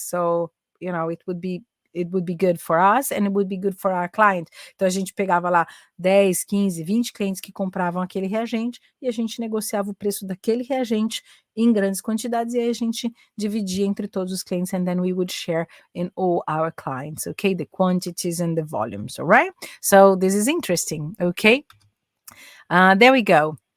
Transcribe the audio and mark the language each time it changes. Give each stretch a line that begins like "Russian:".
English: So, you know, it would be good for us and it would be good for our client.
Portuguese: Então a gente pegava lá 10, 15, 20 clientes que compravam aquele reagente e a gente negociava o preço daquele reagente em grandes quantidades e aí a gente dividia entre todos os clientes
English: and then we would share in all our clients, okay? The quantities and the volumes, all right? So this is interesting, okay? There we go.